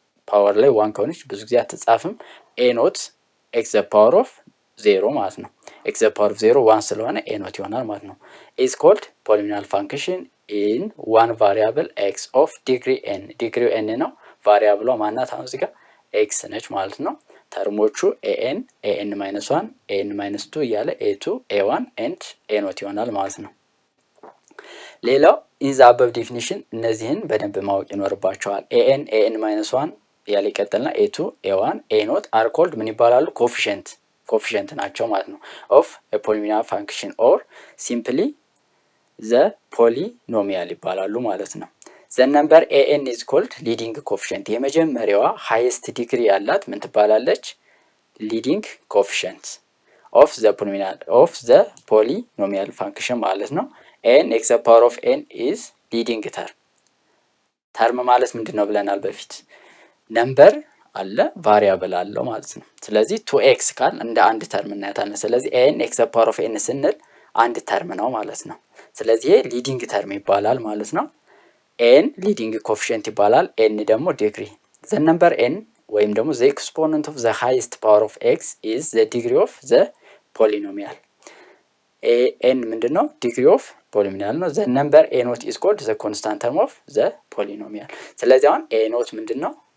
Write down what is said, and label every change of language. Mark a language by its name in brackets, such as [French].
[Amharic] ፓወር ላይ 1 ከሆነች ብዙ ጊዜ አትጻፍም። ኤኖት ኤክስ ዘ ፓወር ኦፍ 0 ማለት ነው። ኤክስ ዘ ፓወር ኦፍ 0 1 ስለሆነ ኤ ኖት ይሆናል ማለት ነው። [English] ኢዝ ኮልድ ፖሊኖሚያል ፋንክሽን ኢን ዋን ቫሪያብል ኤክስ ኦፍ ዲግሪ ኤን። [Amharic] ዲግሪው ኤን ነው። ቫሪያብሏ ማናት? አሁን እዚህ ጋር ኤክስ ነች ማለት ነው። ተርሞቹ ኤን ማይነስ 1 ኤን ማይነስ 2 እያለ ኤ2 ኤ1 ኤንድ ኤ ኖት ይሆናል ማለት ነው። ሌላው [English] in the above definition [Amharic] እነዚህን በደንብ ማወቅ ይኖርባቸዋል። an -1 ያለ ይቀጥልና a2 a1 a0 are called ምን ይባላሉ? ኮፊሽንት ናቸው ማለት ነው [English] of a polynomial function or simply the polynomial [Amharic] ይባላሉ ማለት ነው። [English] the number an is called leading coefficient [Amharic] የመጀመሪያዋ [English] highest degree [Amharic] ያላት ምን ትባላለች? [English] leading coefficient of the polynomial function [Amharic] ማለት ነው። [English] n x the power of n is leading term [Amharic] ማለት ምንድነው ብለናል በፊት? ነምበር አለ ቫሪያብል አለው ማለት ነው። ስለዚህ 2x ካል እንደ አንድ ተርም እናያታለን። ስለዚህ n x the power of n ስንል አንድ ተርም ነው ማለት ነው። ስለዚህ ይሄ ሊዲንግ ተርም ይባላል ማለት ነው። n ሊዲንግ ኮኤፊሺየንት ይባላል። n ደግሞ ዲግሪ [English] the number n [Amharic] ወይም ደግሞ [English] the exponent of the highest power of x is the degree of the polynomial [Amharic] n ምንድነው? [English] degree of polynomial [Amharic] ነው። [English] the number a0 is called the constant term of the polynomial [Amharic] ስለዚህ አሁን a0 ምንድነው?